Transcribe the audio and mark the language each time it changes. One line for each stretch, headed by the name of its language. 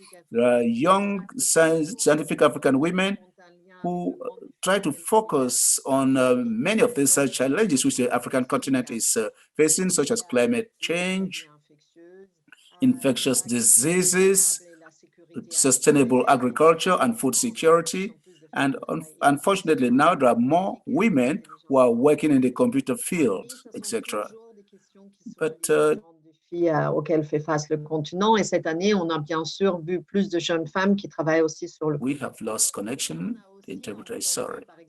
English: There are young scientific African women who try to focus on many of these challenges which the African continent is facing, such as climate change, infectious diseases, sustainable agriculture, and food security. And unfortunately, now there are more women who are working in the computer field, etc. But
French: auxquels fait face le continent. Et cette année, on a bien sûr vu plus de jeunes femmes qui travaillent aussi sur le.
English: We have lost connection. The interpreter is sorry.